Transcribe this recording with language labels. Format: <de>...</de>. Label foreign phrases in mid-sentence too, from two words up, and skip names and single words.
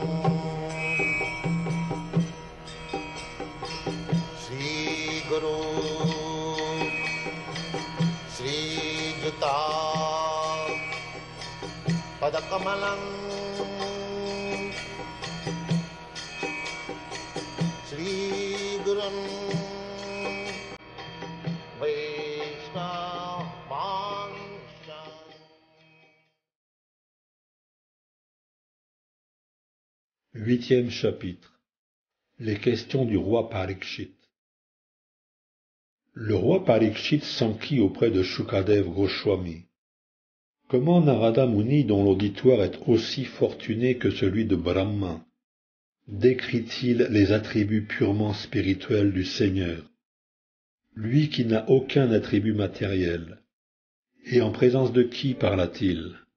<sa>श्री गुरु श्री जुत पादकमलं श्री गुरून् वैष्णवांश्च.</sa> <fr>Huitième chapitre. Les questions du roi Parikshit. Le roi Parikshit s'enquit auprès de Shukadev Goswami. Comment Narada Muni, dont l'auditoire est aussi fortuné que celui de Brahma, décrit-il les attributs purement spirituels du Seigneur, lui qui n'a aucun attribut matériel, et en présence de qui parla-t-il?</fr>